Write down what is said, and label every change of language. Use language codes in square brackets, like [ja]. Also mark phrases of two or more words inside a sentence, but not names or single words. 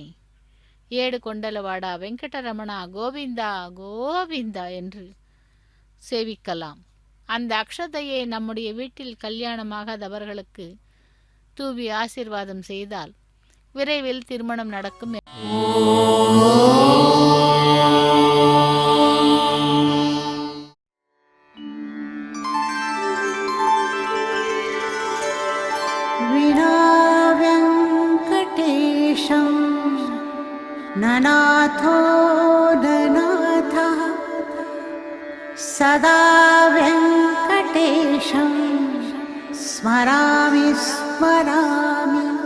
[te] ఏడు కొండలవాడా [ta] வெங்கடரமணா கோவிந்தா கோவிந்தா என்று சேவிக்கலாம். அந்த அக்ஷதையை நம்முடைய வீட்டில் கல்யாணமாகாதவர்களுக்கு தூவி ஆசீர்வாதம் செய்தால் விரைவில் திருமணம் நடக்கும். [sa] विना वेङ्कटेशं ननाथो ननाथः सदा वेङ्कटेशं स्मरामि स्मरामि।